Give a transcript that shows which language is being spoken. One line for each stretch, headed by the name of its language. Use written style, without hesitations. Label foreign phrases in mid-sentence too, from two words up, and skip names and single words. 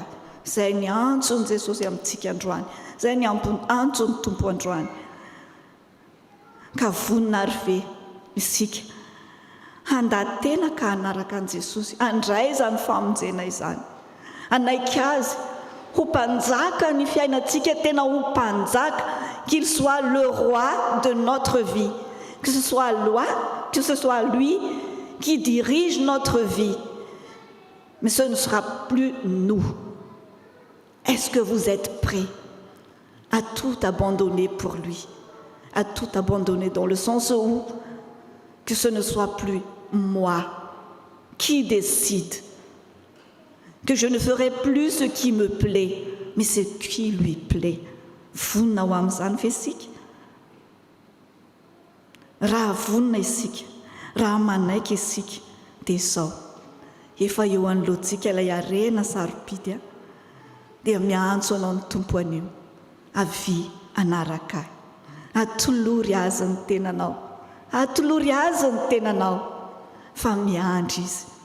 Malagasy: Izay ny antson'i Jesosy amintsika androany, izay ny antson'ny tompo androany. Ka vonina ary ve isika handahatena ka hanaraka an'i Jesosy, handray izany famonjena izany, hanaika azy ho mpanjaka ny fiainantsika, tena ho mpanjaka,
French: qu'il soit le roi de notre vie, que ce soit lui qui dirige notre vie, mais ce ne sera plus nous. Est-ce que vous êtes prêts à tout abandonner pour lui, à tout abandonner dans le sens où que ce ne soit plus moi qui décide, que je ne ferai plus ce qui me plaît, mais ce qui lui plaît.
Malagasy: Vonina ho amin'izany ve isika? Raha vonina isika, raha manaiky isika, dia izao efa eo anoloantsika ilay harena sarobidy, dia miantso anao ny tompo anio, avy anaraka ahy, atolory azy ny tenanao, atolory azy ny tenanao, fa miandry izy.